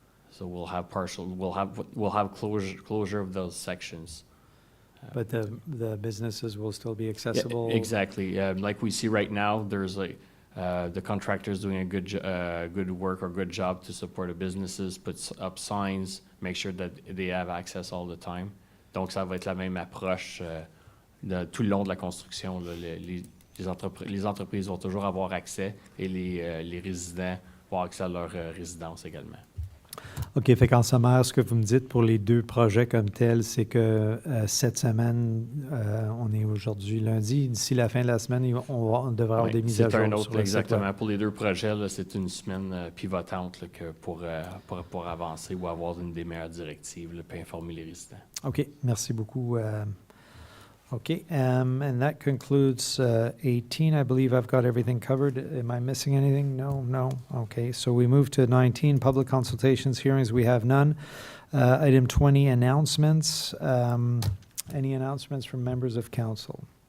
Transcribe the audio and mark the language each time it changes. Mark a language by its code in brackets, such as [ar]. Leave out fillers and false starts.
[en] So we'll have closure of those sections. But the businesses will still be accessible? Yeah, exactly. Like we see right now, there's the contractors doing a good work or good job to support the businesses, put up signs, make sure that they have access all the time. [fr] Donc, ça va être la même approche tout le long de la construction. Là, les entreprises vont toujours avoir accès et les résidents vont avoir accès à leur résidence également. OK, fait qu'en sommaire, ce que vous me dites pour les deux projets comme tels, c'est que cette semaine, on est aujourd'hui lundi, d'ici la fin de la semaine, on devrait avoir des mises à jour sur le exactement. site. Pour les deux projets, là, c'est une semaine pivotante là, pour avancer ou avoir une des meilleures directives, là, puis informer les résidents. OK, merci beaucoup. [en] Okay, and that concludes 18. I believe I've got everything covered. Am I missing anything? No. Okay, so we move to 19, public consultations, hearings. We have none. Item 20, announcements. Any announcements from members of council?